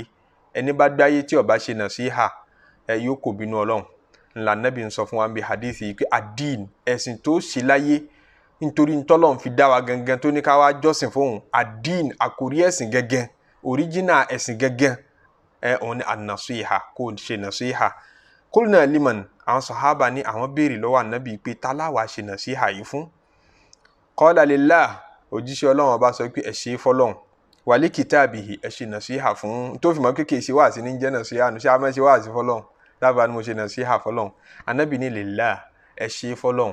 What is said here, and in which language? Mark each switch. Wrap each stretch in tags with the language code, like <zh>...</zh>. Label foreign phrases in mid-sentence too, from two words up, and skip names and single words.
<yo>Ẹni bá gbáyé tí ó bá ṣe nasiha, yóò kò bínú Ọlọ́run. Ńlá Nabi ń sọ fún wa bí hadith yìí pé ad-din, ẹ̀sìn tó ṣe láyé nítorí ntọ́lọ́run fi dá wa gangan tó ní ká wá jọ́sìn fóun. Ad-din, àkórí ẹ̀sìn gangan, original ẹ̀sìn gangan, òun ni an-nasiha, kó ṣe nasiha.</yo> <ar>قلنا لمن,</ar> <yo>àwọn sàhábà ní àwọn béèrè lọ́wọ́ Ànábì pé ta la wá ṣe nasiha yìí fún?</yo> <ar>قال لله,</ar> <yo>òjíṣẹ́ Ọlọ́run ọba sọ pé ẹ ṣe fọ́lọ́run.</yo> <ar>ولكتابه,</ar> <yo>ẹ ṣe nasiha fún. Tó fi mọ̀ pé kì í ṣe wáàsí ní jẹ́ nasiha, ṣé a máa ṣe wáàsí fọ́lọ́run? Dábàá ni mo ṣe nasiha fọ́lọ́run. Ànábì ní lillah, ẹ ṣe fọ́lọ́run.</yo>